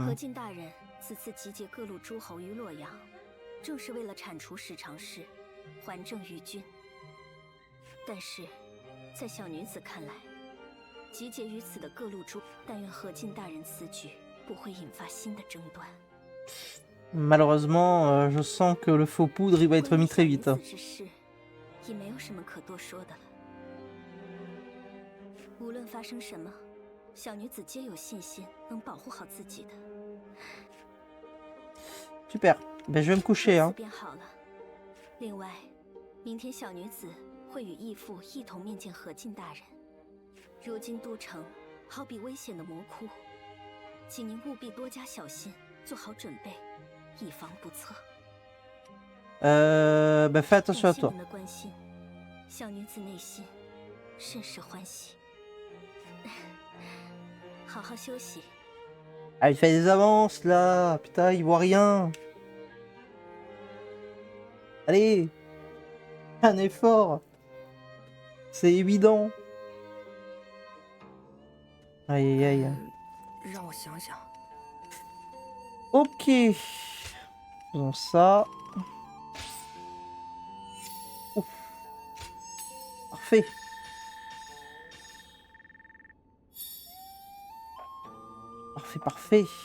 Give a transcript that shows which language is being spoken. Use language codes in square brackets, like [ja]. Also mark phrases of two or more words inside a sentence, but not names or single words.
[zh] 何进大人此次集结各路诸侯于洛阳，正是为了铲除十常侍，还政于君。但是，在小女子看来，集结于此的各路诸，但愿何进大人此举不会引发新的争端。 [fr] Malheureusement, je sens que le faux poudre il va être mis très vite. [zh] 之事已没有什么可多说的了。无论发生什么，小女子皆有信心能保护好自己的。 [fr] Super. Ben je vais me coucher, hein. [zh] 便好了。另外，明天小女子会与义父一同面见何进大人。如今都城好比危险的魔窟，请您务必多加小心，做好准备，以防不测。 [fr] Ben fais attention à [zh] 感谢 [fr] toi. [zh] 您的关心，小女子内心甚是欢喜。好好休息。 [fr] Ah, il fait des avances là. Putain, il voit rien. Allez. Un effort. C'est évident. Aïe aïe aïe. [zh] 让我想想。 [fr] Ok. Faisons ça. Ouf. Parfait. Parfait, parfait.